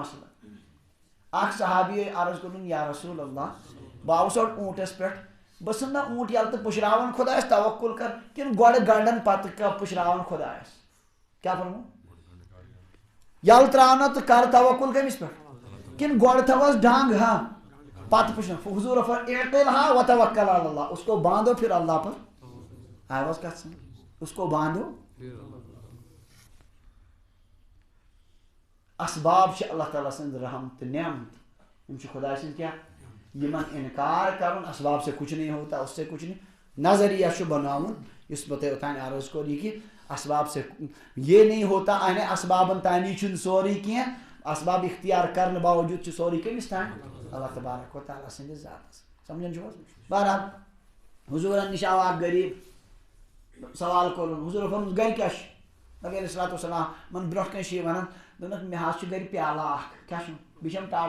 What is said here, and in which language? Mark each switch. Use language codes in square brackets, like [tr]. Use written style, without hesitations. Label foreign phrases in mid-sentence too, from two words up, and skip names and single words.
[ks] مسلہٕ اکھ صحابی عرض کوٚرُن یا رسول اللہ بہٕ آوُس اور اوٗنٛٹس پٮ۪ٹھ بہٕ ژھٕن نہ اوٗنٛٹ یَلہٕ تہٕ پُشراوان خۄدایس توکُل کر کِنہٕ گۄڈٕ گنڈن پتہٕ پُشراوان خۄدایس کیٛاہ فرمو یَلہٕ تراونا تہٕ کر توکُل کٔمِس پٮ۪ٹھ کِنہٕ گۄڈٕ تھاوس ڈنٛگ ہاں پتہٕ پُشراو حضوٗرو [ar] اعقلها وتوکل علی اللہ [ur] اس کو باندھو پھر اللہ پر [ks] آواز کتھ سمجھ [ur] اس کو باندھو [ks] اسباب چھِ اللہ تعالیٰ سٕنٛز رحم تہٕ نعمت یِم چھِ خۄداے سٕنٛدۍ کیٛاہ یِمن انکار کرُن [ur] اسباب سے کچھ نہیں ہوتا اس سے کچھ نہیں [ks] نظریہ چھُ بناوُن یُس بہٕ تۄہہِ اوٚتانۍ عرض کوٚر یہِ کہِ [ur] اسباب سے یہ نہیں ہوتا [ks] یعنی اسبابن تانی چھُنہٕ سورُے کینٛہہ اسباب اختیار کرنہٕ باوجوٗد چھُ سورُے کٔمِس تانۍ اللہ تبارک و تعالیٰ سٕنٛدِس ذاتس سمجھان چھِو حظ بہرحال حضوٗرن نِش آو اکھ غریٖب سوال کوٚرُن حضوٗرو فرموٗس گرِ کیٛاہ چھُ نبی [ar] علیہ الصلوٰتُ وسلام [ks] من برونٛٹھ کَنہِ چھِ یہِ وَنان دوٚپنَکھ مےٚ حظ چھُ گرِ پیالہٕ اکھ کیٛاہ چھُ بیٚیہِ چھَم ٹاٹہٕ